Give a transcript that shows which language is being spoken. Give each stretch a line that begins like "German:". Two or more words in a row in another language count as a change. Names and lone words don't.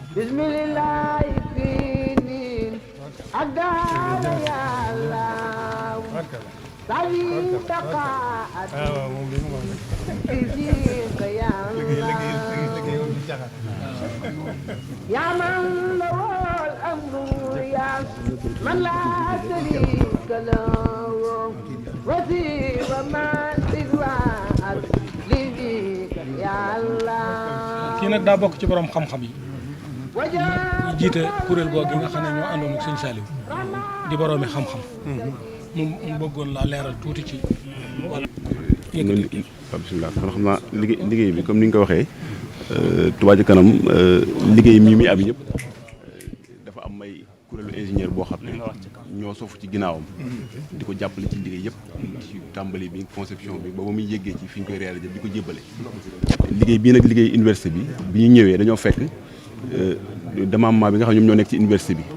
Wolof: bismillah finin adana ya allah sali taqaat izika ya allah ya man lawal amru ya man la sharika lahu wasifa ma sidwa lizika ya allah kii nag daa bokk ci borom xam-xam yi ñu jiite kuréel googu nga xam ne ñoo àndoon ak sëñ Saliou di boroomi xam-xam. mu bëggoon laa leeral tuuti ci wàllu. bisimilah kon xam naa liggéey bi comme ni nga ko waxee Touba Ca Kanam liggéey mii mi am yëpp dafa am may kuréelu ingénieur boo xam ne ñoo sofu ci ginnaawam di ko jàppale ci liggéey yëpp ci tàmbali bi conception bi ba muy yéggee ci fi ñu koy réaliser di ko jébbale liggéey bii nag liggéey université bi ñu ñëwee dañoo fekk démembrement bi nga xam ne ñoom ñoo nekk ci université bi